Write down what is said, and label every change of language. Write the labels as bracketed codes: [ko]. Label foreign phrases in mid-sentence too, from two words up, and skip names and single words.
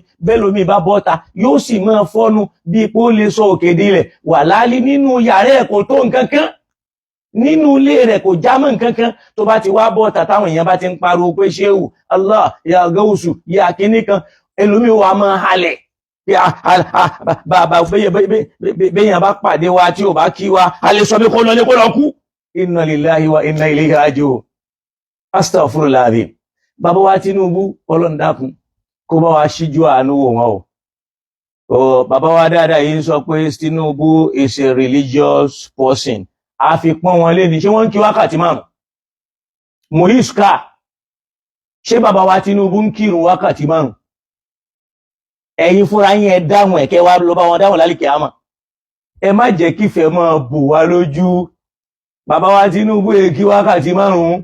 [yo] Bẹ́ẹ̀ lómi bá bọ́ta yóò sì máa fọ́nu bí pé ó lè sọ òkèdè rẹ̀ wà láálí nínú yàrá ẹ̀ kò tó nǹkan kan, nínú ilé rẹ̀ kò já mọ́ nǹkan kan. Tó bá ti wá bọ́ta táwọn èèyàn bá ti ń pariwo pé ṣéwù Allah ya Gausu ya kinní kan, ẹlòmíì wa máa halẹ̀ bàbá béèyàn bá pàdé wa tí ò bá kí wa a lè sọ pé kó lọ lé kó lọ kú. [ar] إنا لله وإنا إليه راجعون. أستغفر الله العظيم. [yo] Bàbá wa Tinubu Ọlọ́run dákun kó bá wa ṣíjú àánú wò wọ́n o. Bàbá wa dáadáa yìí sọ pé Tinubu [en] is a religious person. [yo] A fi pọ́n wọn lé ní ṣé wọ́n ń kí wákàtí márùn-ún. Mohiska ṣé bàbá wa Tinubu ń kírun wákàtí márùn-ún? Ẹ̀yin fúnra yín ẹ dáhùn ẹ̀kẹ́ wá lọ bá wọn dáhùn lálìkẹ́ àmà. Ẹ má jẹ́ kífẹ́ máa bò wá lójú. Bàbá wa Tinubu kí wákàtí márùn-ún.